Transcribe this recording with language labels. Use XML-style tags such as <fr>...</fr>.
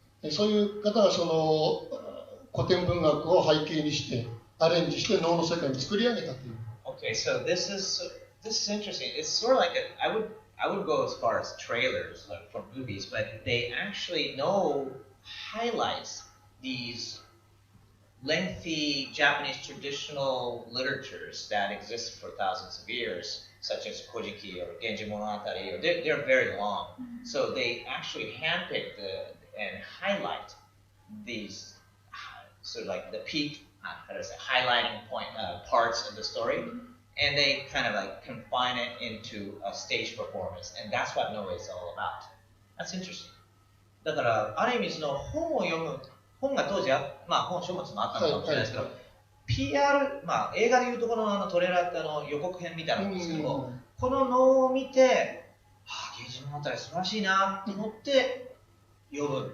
<ja>そういう方がその古典文学を背景にしてアレンジして能の世界に作り上げたという。</ja> <en>Okay, so this is interesting. It's sort of like I would go as far as trailers like for movies, but they actually highlights these lengthy Japanese traditional literatures that exist for thousands of years, such as Kojiki or Genji Monogatari. They're very long, so they actually handpick and highlight these sort of like the peak, highlighting point parts of the story, and they kind of like confine it into a stage performance, and that's what Noh is all about. That's interesting.</en> <ja>だからある意味その本を読む本が当時本書物もあったのかもしれないですけど、PR 映画でいうところのトレーラーって予告編みたいなんですけども、この能を見て源氏物語素晴らしいなと思って読む。</ja>